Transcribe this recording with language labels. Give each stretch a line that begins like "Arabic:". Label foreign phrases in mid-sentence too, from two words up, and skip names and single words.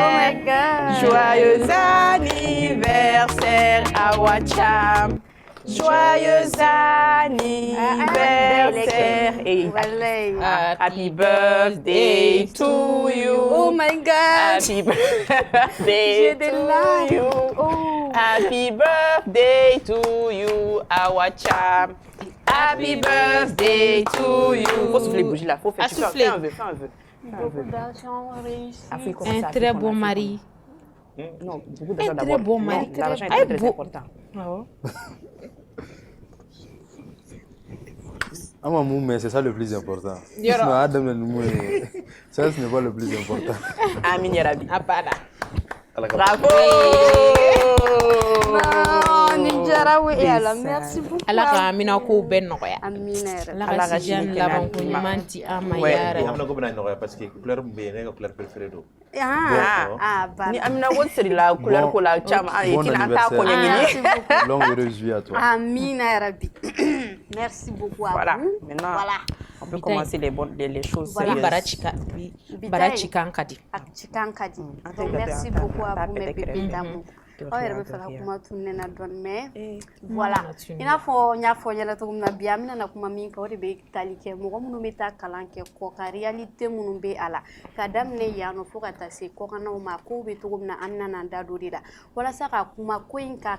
English: Oh my God.
French: Joyeux anniversaire à Wacham. Joyeux anniversaire.
English: Happy birthday to you. Oh my God. Happy birthday to you. Oh. Happy birthday to you à Wacham. Happy birthday to you.
French: Faut souffler les bougies là, faut faire souffler. Fais un vœu. Beaucoup d'argent réussi. Un très bon mari. Non, beaucoup d'argent d'abord. Un très bon mari. L'argent est très important. Mais c'est ça le plus important. Ça, ce n'est pas le plus important.
Arabic: آمين يا ربي.
French: Bravo! Merci beaucoup.
Bambara: Ala ka amina ko bɛɛ nɔgɔya. Amina yɛrɛ. Ala ka sijan laban ko ɲuman di an ma yara. Amina ko bɛna nɔgɔya
French: parce que couleur
Bambara: min bɛ yen ne ka
French: couleur préférée
Bambara: don. Ni Amina ko siri la couleur ko la caman an t'a ko ɲɛɲini.
French: Longue heureuse vie à toi.
Arabic: آمين يا ربي.
French: Merci beaucoup à voilà. vous. Maintenant, on peut commencer les choses voilà.
Bambara: Barachikan kadi. Chikan kadi.
French: Donc merci beaucoup à vous mes bébés d'amour.
Bambara: On yɛrɛ bɛ fɛ ka kuma tun ne na dɔɔni
French: mais voilà
Bambara: i n'a fɔ n y'a fɔ ɲɛna cogo min na bi an bɛna kuma min kɛ o de bɛ tali kɛ mɔgɔ minnu bɛ taa kalan kɛ kɔ ka réalité minnu bɛ a la ka daminɛ yan nɔ fo ka taa se kɔkannaw ma kow bɛ cogo min na an bɛna an da don de la walasa ka kuma ko in ka